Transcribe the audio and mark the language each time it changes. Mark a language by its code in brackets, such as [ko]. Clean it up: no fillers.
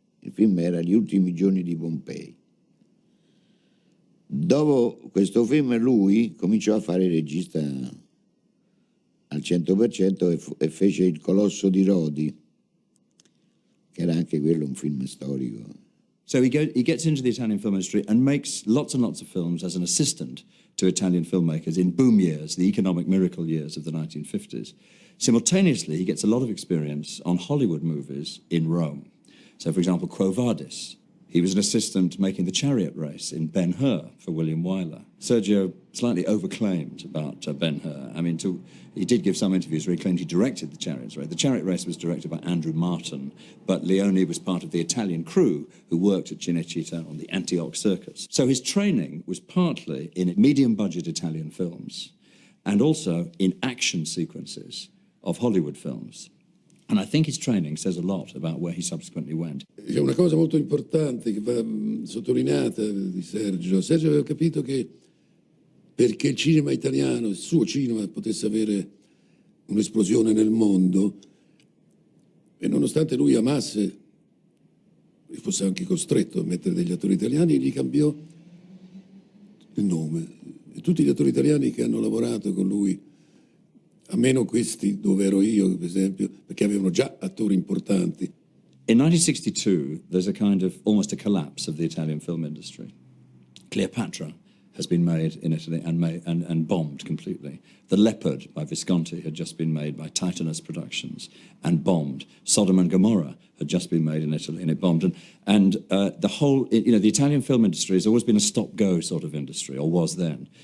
[it] Il film era Gli ultimi giorni di Pompei. Dopo questo film lui cominciò a fare il regista al 100% e fece Il Colosso di Rodi, che era anche quello un film storico. [en] So he gets into the Italian film industry and makes lots and lots of films as an assistant to Italian filmmakers in boom years, the economic miracle years of the 1950s. Simultaneously, he gets a lot of experience on Hollywood movies in Rome. So, for example, Quo Vadis. He was an assistant making the chariot race in Ben-Hur for William Wyler. Sergio slightly overclaimed about Ben-Hur. I mean, he did give some interviews where he claimed he directed the chariot race. The chariot race was directed by Andrew Martin, but Leone was part of the Italian crew who worked at Cinecittà on the Antioch Circus. So his training was partly in medium-budget Italian films and also in action sequences of Hollywood films. And I think his training says a lot about where he subsequently went. [it] C'è una cosa molto importante che va sottolineata di Sergio. Sergio aveva capito che perché il cinema italiano, il suo cinema, potesse avere un'esplosione nel mondo, e nonostante lui amasse e fosse anche costretto a mettere degli attori italiani, gli cambiò il nome. E tutti gli attori italiani che hanno lavorato con lui, a meno questi dove ero io, per esempio, perché avevano già attori importanti. [en] In 1962, there's a kind of almost a collapse of the Italian film industry. Cleopatra has been made in Italy and bombed completely. The Leopard by Visconti had just been made by Titanus Productions and bombed. Sodom and Gomorrah had just been made in Italy and it bombed. And the whole, the Italian film industry has always been a stop-go sort of industry, or was then.